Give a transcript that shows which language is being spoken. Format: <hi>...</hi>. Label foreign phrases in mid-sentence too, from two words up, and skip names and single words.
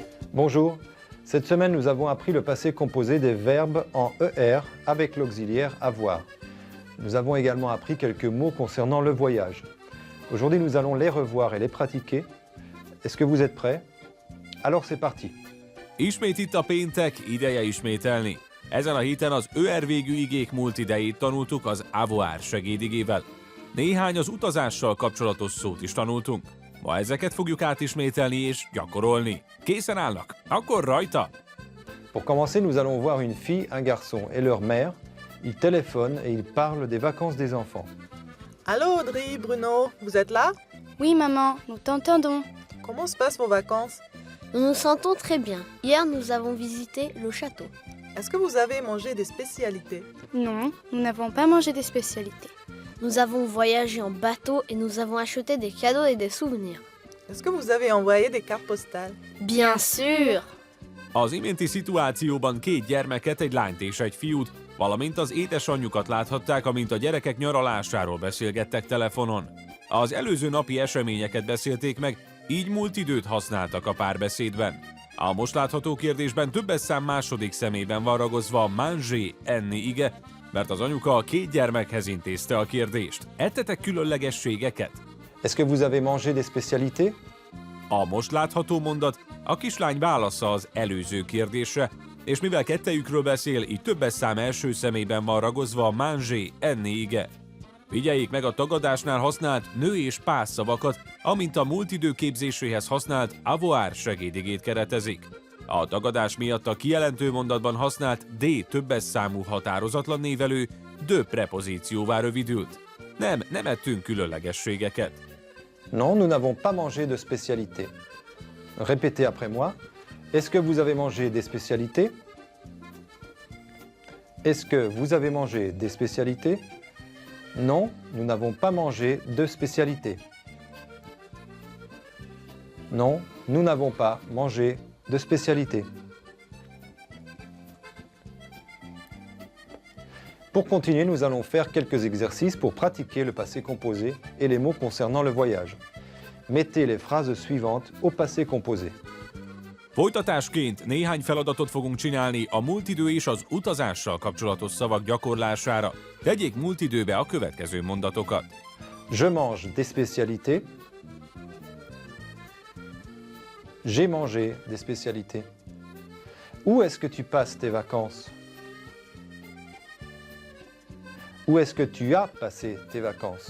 <fr>Bonjour, cette semaine nous avons appris le passé composé des verbes en ER avec l'auxiliaire avoir. Nous avons également appris quelques mots concernant le voyage. Aujourd'hui nous allons les revoir et les pratiquer. Est-ce que vous êtes prêts? Alors c'est parti.</fr> <hu>Ismét itt a péntek, ideje ismételni. Ezen a héten az ÖR végű igék múlt idejét tanultuk az avoir segédigével. Néhány az utazással kapcsolatos szót is tanultunk. Ma ezeket fogjuk átismételni és gyakorolni. Készen állnak? Akkor rajta!</hu> <fr>Pour commencer, nous allons voir une fille, un garçon et leur mère. Ils téléphonent et ils parlent des vacances des enfants. Allô Audrey, Bruno, vous êtes là? Oui maman, nous t'entendons. Comment se passent vos vacances? Nous nous sentons très bien. Hier, nous avons visité le château. Est-ce que vous avez mangé des spécialités? Non, nous n'avons pas mangé des spécialités. Nous avons voyagé en bateau et nous avons acheté des cadeaux et des souvenirs. Est-ce que vous avez envoyé des cartes postales? Bien sûr!</fr> <hu>Az iménti szituációban két gyermeket, egy lányt és egy fiút, valamint az édesanyjukat láthatták, amint a gyerekek nyaralásáról beszélgettek telefonon. Az előző napi eseményeket beszélték meg, így múlt időt használtak a párbeszédben. A most látható kérdésben többes szám második szemében van ragozva a manger, enni ige, mert az anyuka a két gyermekhez intézte a kérdést. Ettetek különlegességeket?</hu> <fr>Est-ce que vous avez mangé des spécialités?</fr> <hu>A most látható mondat a kislány válasza az előző kérdésre, és mivel kettejükről beszél, így többes szám első szemében van ragozva a manger, enni ige. Figyeljék meg a tagadásnál használt nő és pás szavakat, amint a múlt idő képzéséhez használt avoir segédigét keretezik. A tagadás miatt a kijelentő mondatban használt D többes számú határozatlan névelő de prepozícióvá rövidült. Nem ettünk különlegességeket.</hu> <fr>Non, nous n'avons pas mangé de spécialités. Répétez après moi. Est-ce que vous avez mangé des spécialités? Est-ce que vous avez mangé des spécialités? Non, nous n'avons pas mangé de spécialités. Non, nous n'avons pas mangé de spécialités. Pour continuer, nous allons faire quelques exercices pour pratiquer le passé composé et les mots concernant le voyage. Mettez les phrases suivantes au passé composé.</fr> <hu>Folytatásként néhány feladatot fogunk csinálni a múlt idő és az utazással kapcsolatos szavak gyakorlására. Tegyék múlt időbe a következő mondatokat.</hu> <fr>Je mange des spécialités. J'ai mangé des spécialités. Où est-ce que tu passes tes vacances? Où est-ce que tu as passé tes vacances?</fr>